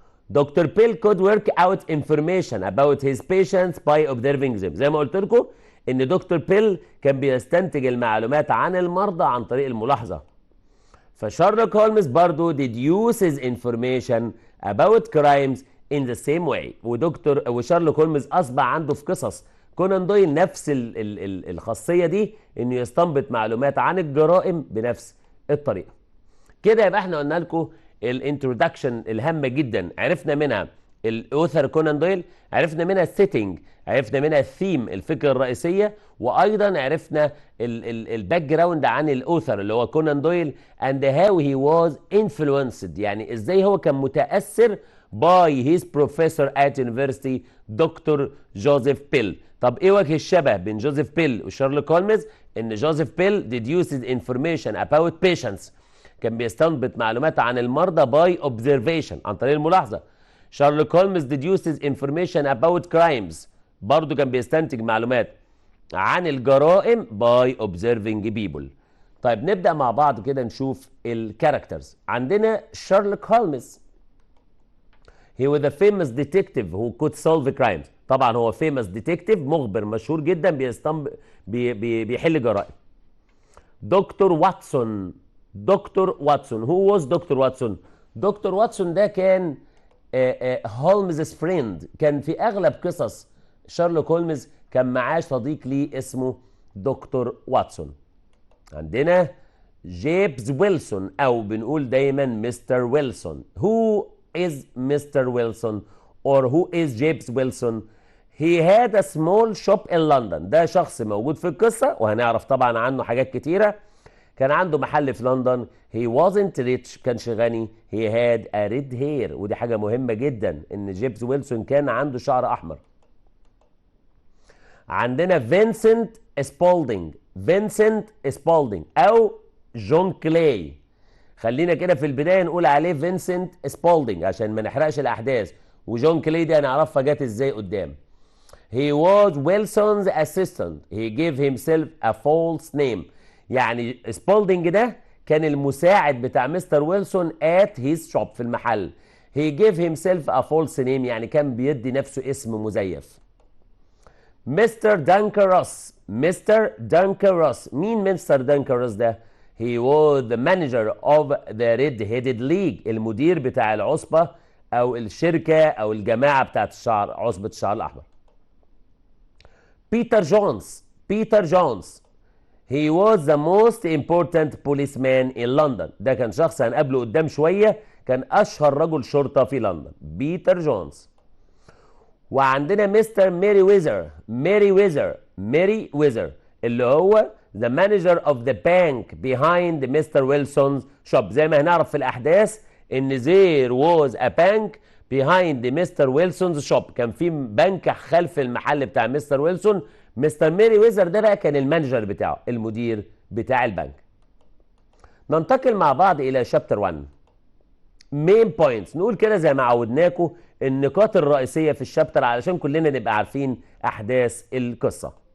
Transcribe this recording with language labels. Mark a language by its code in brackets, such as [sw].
[en] Doctor Bell could work out information about his patients by observing them. [ar] زي ما قلت لكم ان دكتور بيل كان بيستنتج المعلومات عن المرضى عن طريق الملاحظه. [en] فشارلوك هولمز برضو deduces information about crimes in the same way. [ar] وشارلوك هولمز اصبح عنده في قصص كونان دويل نفس الخاصيه دي، انه يستنبط معلومات عن الجرائم بنفس الطريقه. كده يبقى احنا قلنا لكم الانترودكشن الهامه جدا، عرفنا منها الاوثر كونان دويل، عرفنا منها السيتنج، عرفنا منها الثيم، الفكره الرئيسيه، وايضا عرفنا الباك جراوند عن الاوثر اللي هو كونان دويل [en] and how he was influenced، [ar] يعني ازاي هو كان متاثر [en] by his professor at university [ar] دكتور جوزيف بيل. طب ايه وجه الشبه بين جوزيف بيل وشارلوك هولمز؟ ان جوزيف بيل [en] deduced information about patients، [ar] كان بيستنبط معلومات عن المرضى [en] by observation، [ar] عن طريق الملاحظه. شارلوك هولمز [en] deduces information about crimes، [ar] برضه كان بيستنتج معلومات عن الجرائم [en] by observing people. [ar] طيب نبدأ مع بعض كده نشوف الكاركترز. [en] عندنا Sherlock Holmes, he was a famous detective who could solve crimes. [ar] طبعا هو [en] famous detective، [ar] مخبر مشهور جدا بيحل جرائم. دكتور واتسون، دكتور واتسون، [en] who was [ar] دكتور واتسون؟ دكتور واتسون ده كان هولمز فريند، كان في اغلب قصص شارلوك هولمز كان معاه صديق ليه اسمه دكتور واتسون. عندنا جيمس ويلسون، او بنقول دايما مستر ويلسون. [en] who is Mr. Wilson or who is James Wilson? He had a small shop in London. [ar] ده شخص موجود في القصة وهنعرف طبعا عنه حاجات كتيرة. كان عنده محل في لندن. [en] He wasn't rich، كانش غني. He had a red hair، [ar] ودي حاجة مهمة جدا ان جيمس ويلسون كان عنده شعر احمر. عندنا فينسنت سبولدينج، فينسنت سبولدينج او جون كلاي. خلينا كده في البدايه نقول عليه فينسنت سبولدينج عشان ما نحرقش الاحداث، وجون كلاي دي هنعرفها جت ازاي قدام. [en] He was Wilson's assistant. He gave himself a false name. [ar] يعني سبولدينج ده كان المساعد بتاع مستر ويلسون [en] at his shop، [ar] في المحل. [en] He gave himself a false name، [ar] يعني كان بيدي نفسه اسم مزيف. مستر دانكروس. مستر دانكروس، مين مستر دانكروس ده؟ [en] he was the manager of the red-headed league، [ar] المدير بتاع العصبة أو الشركة أو الجماعة بتاعت الشعر، عصبة الشعر الأحمر. بيتر جونز. بيتر جونز [en] he was the most important policeman in London، [ar] ده كان شخص هنقابله قدام شوية، كان أشهر رجل شرطة في لندن، بيتر جونز. وعندنا مستر ميري ويزر. ميري ويزر. [en] Merryweather اللي هو the manager of the bank behind Mr. Wilson's shop. [ar] زي ما هنعرف في الأحداث إن [en] there was a bank behind Mr. [ar] Wilson's shop، كان في بنك خلف المحل بتاع مستر ويلسون. مستر ميري ويزر ده بقى كان المانجر بتاعه، المدير بتاع البنك. ننتقل مع بعض إلى شابتر 1. مين بوينتس، نقول كده زي ما عودناكم النقاط الرئيسية في الشابتر علشان كلنا نبقى عارفين أحداث القصة.